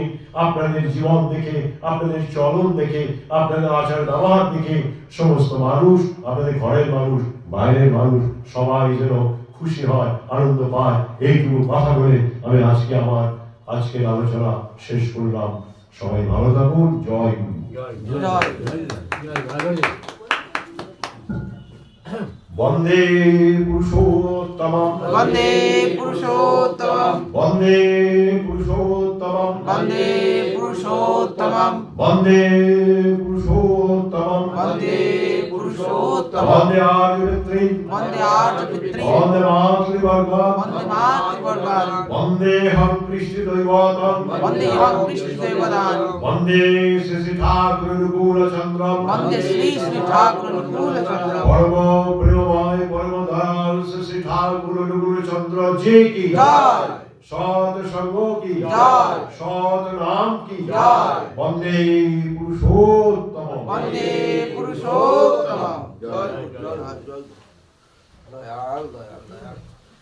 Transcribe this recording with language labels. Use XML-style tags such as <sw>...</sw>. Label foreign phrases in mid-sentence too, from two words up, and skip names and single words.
<bn>আপনাদের জীবন দেখে, আপনাদের চলন দেখে, আপনাদের আচার ব্যবহার দেখে সমস্ত মানুষ, আপনাদের ঘরের মানুষ, বাইরের মানুষ সবাই যেন খুশি হয়, আনন্দ পায়। এইটুকু কথা বলে আমি আমার আজকের আলোচনা শেষ করলাম। সবাই ভালো থাকুন। জয় গুরু।</bn> <sa>বন্দে পুরুষোত্তমম, वन्दे पुरुषोत्तमं বন্দে পুরুষোত্তমম, वन्दे पुरुषोत्तमं বন্দে পুরুষোত্তমম, वन्दे पुरुषोत्तमं বন্দে আর্যপিতৃ, वन्दे आर्यपितॄन् বন্দে মাতৃবর্গম, वन्दे मातृवर्गान् বন্দেহং কৃষ্ণ দৈবতম, वन्देऽहं कृष्णदेवतान् বন্দে শ্রী শ্রী ঠাকুর অনুকূল চন্দ্রম, वन्दे श्री श्री ठाकुरनुकूलचन्द्रं</sa> <bn>পরম প্রেমময় পরম দয়াল শ্রী শ্রী ঠাকুর অনুকূল চন্দ্র জি কি জয়। সৎ সঙ্গ কি জয়। সৎ নাম কি জয়।</bn> <sa>বন্দে পুরুষোত্তম, वन्दे पुरुषोत्तमं जय जय जय दयाल दयाल दयाल</sa>